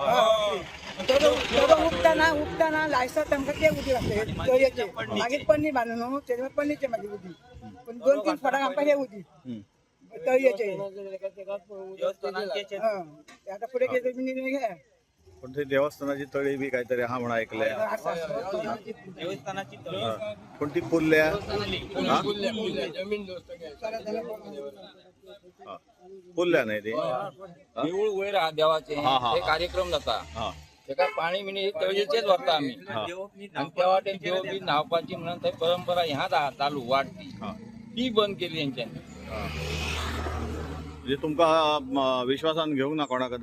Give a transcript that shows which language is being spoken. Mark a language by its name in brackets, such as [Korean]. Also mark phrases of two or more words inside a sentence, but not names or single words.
[Konkani] उपताना लायसर तांकां ते उदीक घातले तळयेचे मागीर पन्नी बांदून न्हू तेजे पन्नीचे मागीर उदीक पण 2-3 फडाक आमकां हे उदीक तळयेचे आता फुडें कितें घे [Marathi] पण ते देवस्थानाची तळी बी काहीतरी हा म्हणून ऐकलंय. देवस्थानाची तळी पण ती पुरल्या पुरल्या नाही ते [Konkani] देऊळ वयर आहा देवाचे हा, हा. ते कार्यक्रम जाता हा तेका पाणी बिणी तळयेचेच व्हरता आमी आणि तेव्हा ते देव बी न्हावपाची म्हणून थंय परंपरा ह्याच आहा चालू वाट ती बंद केली हेंच्यांनी. म्हणजे तुमका विश्वासान घेऊंक ना कोणाकच